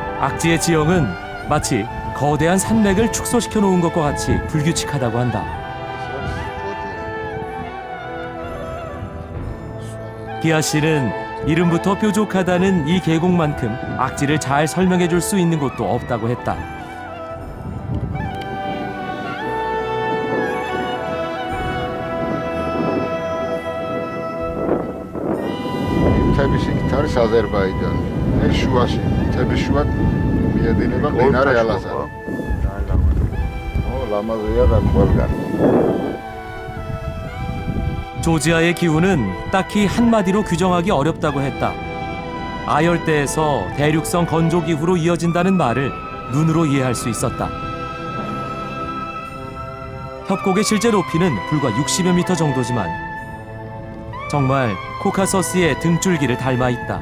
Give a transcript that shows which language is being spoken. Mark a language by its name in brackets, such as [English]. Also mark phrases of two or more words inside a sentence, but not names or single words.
[Korean] 악지의 지형은 마치 거대한 산맥을 축소시켜 놓은 것과 같이 불규칙하다고 한다. 기아 씨는 이름부터 뾰족하다는 이 계곡만큼 악지를 잘 설명해 줄 수 있는 곳도 없다고 했다. [Georgian] მთების იქით არის აზერბაიჯანი. ეს შუაში, მთების შუა მიედინება მდინარე ალაზანი. ლამაზია და ყველგან. [Korean] 조지아의 기후는 딱히 한마디로 규정하기 어렵다고 했다. 아열대에서 대륙성 건조 기후로 이어진다는 말을 눈으로 이해할 수 있었다. 협곡의 실제 높이는 불과 60여 미터 정도지만 정말 코카서스의 등줄기를 닮아 있다.